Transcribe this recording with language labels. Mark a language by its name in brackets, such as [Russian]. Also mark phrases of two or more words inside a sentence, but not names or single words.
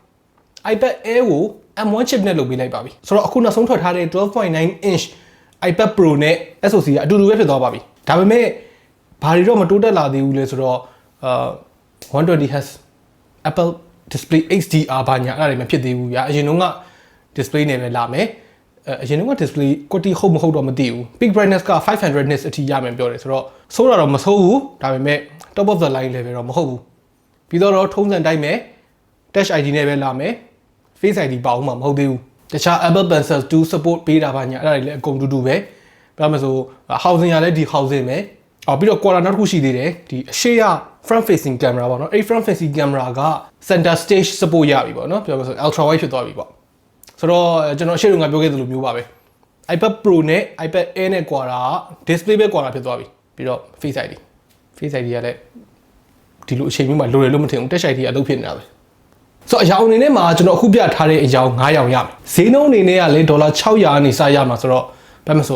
[Burmese] iPad Air ကို M1 chip နဲ့လုပ်ပေးလိုက်ပါပြီဆိုတော့အခုနောက်ဆုံးထွက်ထားတဲ့ 12.9 inch iPad Pro နဲ့ SoC ကအတူတူပဲဖြစ်သွားပါပြီဒါပေမဲ့ဘာတွေတော့မတိုးတက်လာသေးဘူးလဲဆိုတော့ [English] 120Hz Apple Display HDR [Burmese] ဘာညာအဲ့ဒါတွေမဖြစ်သေးဘူးဗျာအရင်တုန်းက display နဲ့ပဲလာမယ်အရင်က [English] display quality [Burmese] ဟုတ်မဟုတ်တော့မသိဘူး [English] peak brightness [Burmese] က500 nits အထိရမယ်ပြောတယ်ဆိုတော့ဆိုးတာတော့မဆိုးဘူးဒါပေမဲ့ [English] top of the line level [Burmese] တော့မဟုတ်ဘူးပြီးတော့ထုံးစံတိုင်းပဲ touch ID နဲ့ပဲလာ မယ် face ID ပါအောင်မှာမဟုတ်သေးဘူးတခြား Apple Pencil 2 support ပေးတာပါညာအဲ့ဒါတွေလည်းအကုန်တူတူပဲပြောမှဆို housing ရလဲဒီ housing ပဲအော်ပြီးတော့ quarter နောက်တစ်ခုရှိသေးတယ်ဒီအရှိရ [English] front facing camera [Burmese] ပေါ့နော်အဲ့ [English] front facing camera [Burmese] က [English] center stage support [Burmese] ရပြီပေါ့နော်ပြောမှဆို [English] ultra wide [Burmese] ဖြစ်သွားပြီပေါ့ဆိုတော့ကျွန်တော်ရှေ့ကပြောခဲ့သလိုမျိုးပါပဲ iPad Pro နဲ့ iPad Air နဲ့ကွာတာ display ပဲကွာတာဖြစ်သွားပြီပြီးတော့ Face ID ကလည်းဒီလိုအချိန်မျိုးမှာလိုတယ်လို့မထင်ဘူး Touch ID အလုပ်ဖြစ်နေတာပဲဆိုတော့အရောင်အနေနဲ့မှာကျွန်တော်အခုပြထားတဲ့အရောင်9ရောင်ရမယ်ဈေးနှုန်းအနေနဲ့ကလည်း$600ကနေစရမှာဆိုတော့ဘာမှမဆို